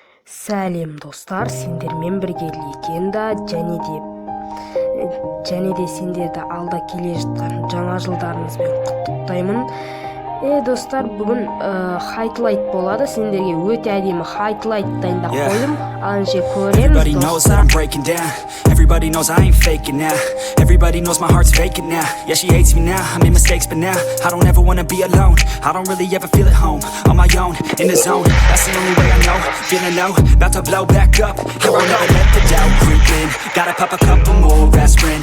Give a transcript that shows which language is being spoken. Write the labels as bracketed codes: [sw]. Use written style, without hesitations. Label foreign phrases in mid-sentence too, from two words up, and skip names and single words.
[kk] Сәлем достар, сендермен бірге легенда және де сендерді алда келе жатқан жаңа жылдарыңызбен құттықтаймын. Достар, бүгін хайтлайт болады. Сендерге өте әдемі хайтлайт дайындап қойдым. Анже [en] Everybody [kk] көреміз [en] knows that I'm [kk] достар. [en] breaking down. Everybody knows I ain't faking now. Everybody knows my heart's vacant now. Yeah, she hates me now, I made mistakes, but now I don't ever wanna be alone. I don't really ever feel at home, on my own, in the zone. That's the only way I know, feeling low, about to blow back up. I won't ever let the doubt creep in. Gotta pop a couple more aspirin.